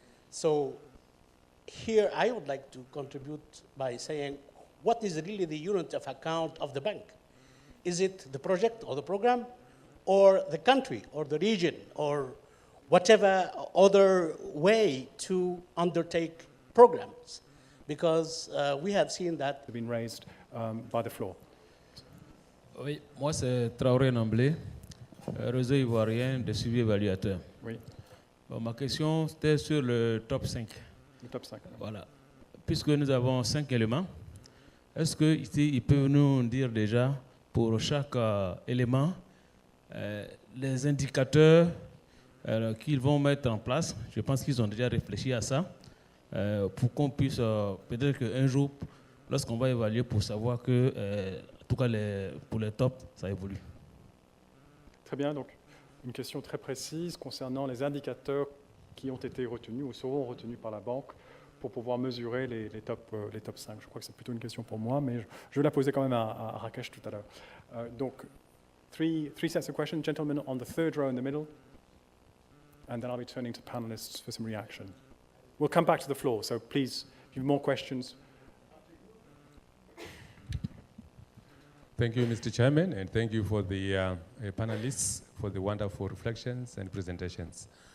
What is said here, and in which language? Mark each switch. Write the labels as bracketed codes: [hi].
[en] So here I would like to contribute by saying, what is really the unit of account of the bank? Is it the project or the program, or the country or the region, or whatever other way to undertake programs? Because we have seen that. Have been raised by the floor. [fr] Oui, moi c'est Traoré Namblé, réseau ivoirien de suivi évaluateur. Oui. Bon, ma question c'était sur le top 5. Le top 5. Voilà. Puisque nous avons 5 éléments, est-ce que ici ils peuvent nous dire déjà pour chaque élément les indicateurs qu'ils vont mettre en place? Je pense qu'ils ont déjà réfléchi à ça pour qu'on puisse peut-être qu'un jour, lorsqu'on va évaluer pour savoir que en tout cas, pour les tops, ça évolue. Très bien, donc une question très précise concernant les indicateurs qui ont été retenus ou seront retenus par la banque pour pouvoir mesurer les top 5. Je crois que c'est plutôt une question pour moi, mais je vais la poser quand même à Rakesh tout à l'heure. [en] Donc, three sets of questions. Gentlemen on the third row in the middle, and then I'll be turning to panelists for some reaction. We'll come back to the floor, so please, if you have more questions. Thank you, Mr. Chairman, and thank you for the panelists for the wonderful reflections and presentations.